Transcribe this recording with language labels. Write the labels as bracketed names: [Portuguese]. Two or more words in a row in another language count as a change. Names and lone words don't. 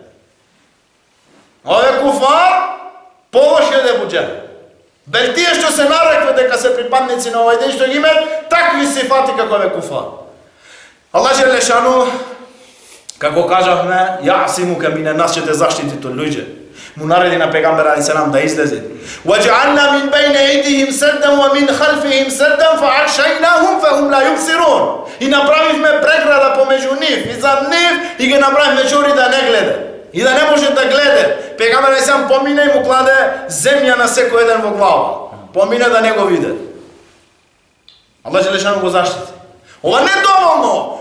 [Macedonian] Ове куфар повоше од Ебу Джехел. Бел тие што се нарекве дека се припадници на овој ден, што ги имаат такви сифати како ове куфар. [Arabic] الله جل شأنه, [Macedonian] како кажавме, [Arabic] يعصمك من الناس, [Macedonian] ќе те заштити од луѓе. Му нареди на пегамбер алейхиссалам да излезе. [Arabic] وَجَعَلْنَا مِنْ بَيْنِ أَيْدِيهِمْ سَدًّا وَمِنْ خَلْفِهِمْ سَدًّا فَأَغْشَيْنَاهُمْ فَهُمْ لَا يُبْصِرُونَ. [Macedonian] И направивме преграда помеѓу нив и зад нив и ги направивме чори да не гледа. И да не може да гледа. Пегамбер алейхиссалам помине и му кладе земја на секој еден во глава. Помине да не го виде. [Arabic] الله جل شأنه [Macedonian] го заштити. Ова не доволно.